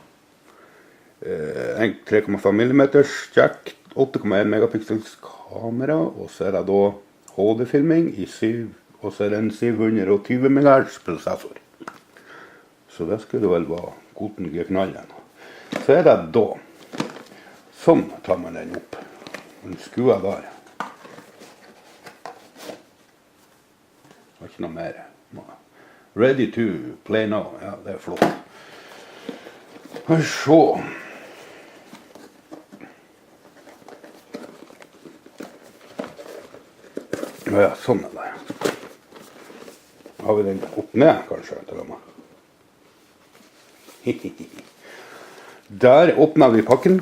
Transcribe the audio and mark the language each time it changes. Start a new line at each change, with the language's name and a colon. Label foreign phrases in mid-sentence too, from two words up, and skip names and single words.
Norwegian: 3,5 mm jack, 8,1 megapixels kamera, og så er det da HD-filming i 7, og så er det en 720 MHz prosessor. Så det skulle vel være godenlige knallen. Så er det da, sånn tar man den opp. Den skuer der. Det var ikke noe mer.
English: Ready to play now,
Norwegian: ja det er flott. Så. Ja, sånn er det. Har vi den opp ned, kanskje, til og med. Der åpner vi pakken.